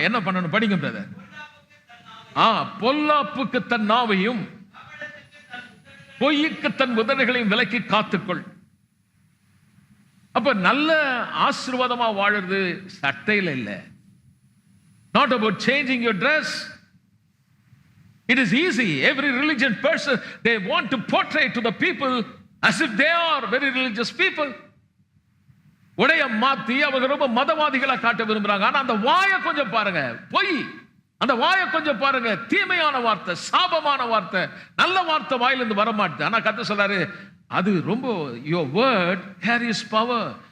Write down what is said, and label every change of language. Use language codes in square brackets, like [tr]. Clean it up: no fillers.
[ta] என்ன பண்ணணும் படிங்க பிரதர். பொல்லாப்புக்கு தன் நாவையும் பொய்யுக்கு தன் உதடுகளையும் விலக்கி காத்துக்கொள். அப்ப நல்ல ஆசீர்வாதமா வாழுறது சட்டையில இல்ல. [en] Not about changing your dress. It is easy. Every religious person, they want to portray to the people as if they are very religious people. [ta] உடைய மாத்தி அவங்க ரொம்ப மதவாதிகளா காட்ட விரும்புறாங்க. ஆனா அந்த வாயை கொஞ்சம் பாருங்க, பொய். அந்த வாயை கொஞ்சம் பாருங்க, தீமையான வார்த்தை, சாபமான வார்த்தை, நல்ல வார்த்தை வாயிலிருந்து வர மாட்டேது. ஆனா கர்த்தர் சொல்றாரு, அது ரொம்ப [en] your word carries power.